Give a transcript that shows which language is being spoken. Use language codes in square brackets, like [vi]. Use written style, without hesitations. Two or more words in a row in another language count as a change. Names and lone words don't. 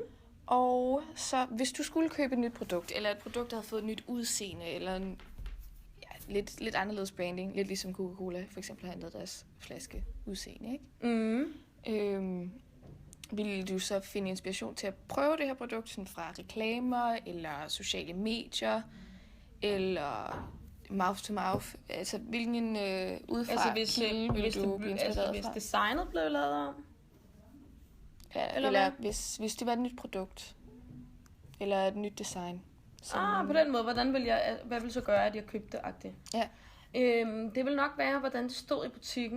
[da] Og så, hvis du skulle købe et nyt produkt, eller et produkt, der havde fået et nyt udseende, eller en lidt anderledes branding, lidt ligesom Coca-Cola for eksempel har ændret deres flaske udseende, ikke? Mm. Ville du så finde inspiration til at prøve det her produkt sådan fra reklamer, eller sociale medier, eller [en] mouth to mouth? [da] Altså, hvilken udefra kilde ville du blive inspireret fra? Hvis designet blev lavet om? Ja, eller hvis det var et nyt produkt, eller et nyt design. På den måde, hvad vil så gøre, at jeg købte det? Ja. Det vil nok være, hvordan det stod i butikken.